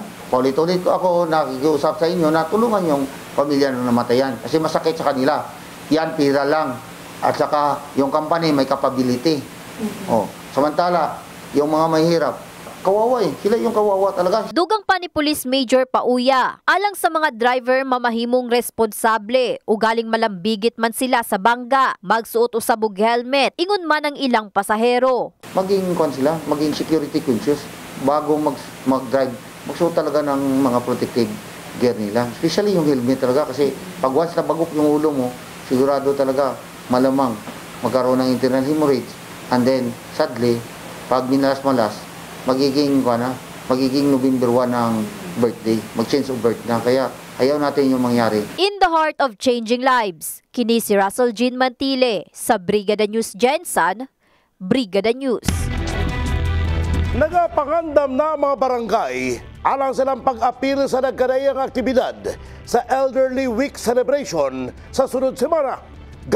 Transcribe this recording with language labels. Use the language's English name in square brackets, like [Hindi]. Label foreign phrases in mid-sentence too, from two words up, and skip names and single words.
[Filipino] Paulit-ulit ako nakikiusap sa inyo na tulungan yung pamilya na namatayan, kasi masakit sa kanila. [Cebuano] Yan, pira lang. [Filipino] At saka, yung company may capability. Samantala, yung mga mahirap, kawawa sila yung kawawa talaga. [Cebuano] Dugang pa ni Police Major Pauya, alang sa mga driver mamahimong responsable o galing malambigit man sila sa bangga, magsuot usab og helmet, ingon man ang ilang pasahero. [Filipino] Maging security conscious bago mag-drive, magsuot talaga ng mga protective gear nila. Especially yung helmet talaga, kasi pag once na bagok yung ulo mo, sigurado talaga malamang magkaroon ng [English] internal hemorrhage, and then sadly, [Filipino] pag minalas-malas, magiging November 1 ang birthday, mag- [English] change of birth [Filipino] na, kaya ayaw natin yung mangyari. [English] In the heart of changing lives, [Cebuano] kini si Russell Jean Mantile sa Brigada News Jensen, Brigada News. Nagapangandam na mga barangay alang silang pag-apil sa nagkadayang aktibidad sa Elderly Week celebration sa sunod semana.